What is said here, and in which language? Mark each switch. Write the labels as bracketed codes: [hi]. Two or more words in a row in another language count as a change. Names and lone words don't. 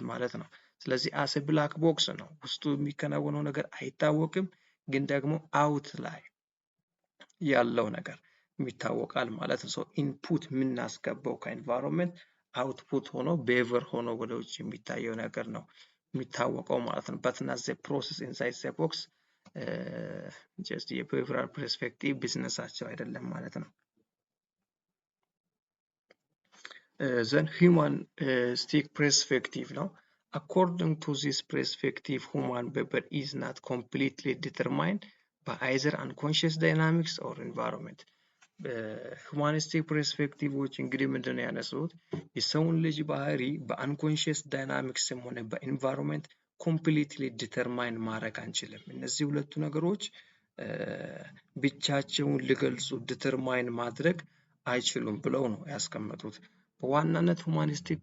[am] ማለት ነው። ስለዚህ [en] as black box [am] ነው፣ ውስጡ የሚከናወነው ነገር አይታወቅም፣ ግን ደግሞ አውት ላይ ያለው ነገር ይታወቃል ማለት ነው። ኢንፑት የምናስገባው ከኢንቫይሮንመንት አውትፑት ሆኖ ቢሄቪየር ሆኖ ወደ ውጭ የሚታየው ነገር ነው የሚታወቀው ማለት ነው። [en] but not the process inside the box just behavioral perspective [am] ቢዝነሳቸው አይደለም ማለት ነው። [en] then humanistic perspective ነው። according to this perspective human behavior is not completely determined by either unconscious dynamics or environment። humanistic perspectives [am] እንግዲህ ምንድነው ያነሱት? የሰውን ልጅ ባህሪ [en] unconscious dynamics [am] ሆነ [en] environment completely determine [am] ማድረግ አንችልም። እነዚህ ሁለቱ ነገሮች ብቻቸውን ሊገልጹ ዲተርማይን ማድረግ አይችሉም ብለው ነው ያስቀመጡት። በዋናነት ሁማኒስቲክ